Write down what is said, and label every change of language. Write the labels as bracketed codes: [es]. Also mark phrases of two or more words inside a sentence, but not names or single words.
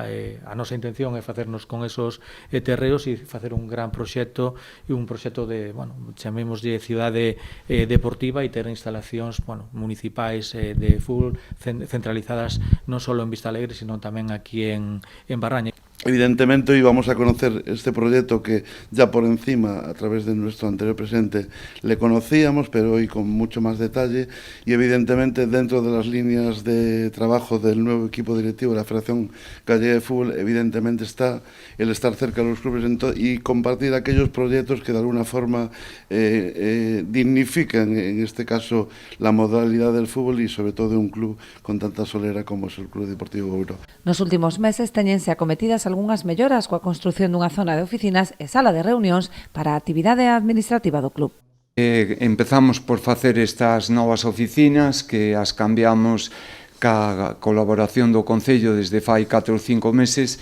[gl] A nosa intención é facernos con esos terreos e facer un gran proxecto, e un proxecto de, chamémoslle cidade deportiva, e ter instalacións municipais de fútbol centralizadas non só en Vistalegre, sino tamén aquí en Barraña. [es] Evidentemente hoy vamos a conocer este proyecto que ya por encima, a través de nuestro anterior presidente, le conocíamos, pero hoy con mucho más detalle, y evidentemente dentro de las líneas de trabajo del nuevo equipo directivo de la Federación Gallega de Fútbol, evidentemente está el estar cerca de los clubes y compartir aquellos proyectos que de alguna forma dignifican, en este caso, la modalidad del fútbol y sobre todo de un club con tanta solera como es el Club Deportivo Boiro. [gl] Nos últimos meses teñense acometidas algunhas melloras coa construción dunha zona de oficinas e sala de reunións para a actividade administrativa do club. Empezamos por facer estas novas oficinas que as cambiamos ca colaboración do Concello desde fai 4 ou 5 meses.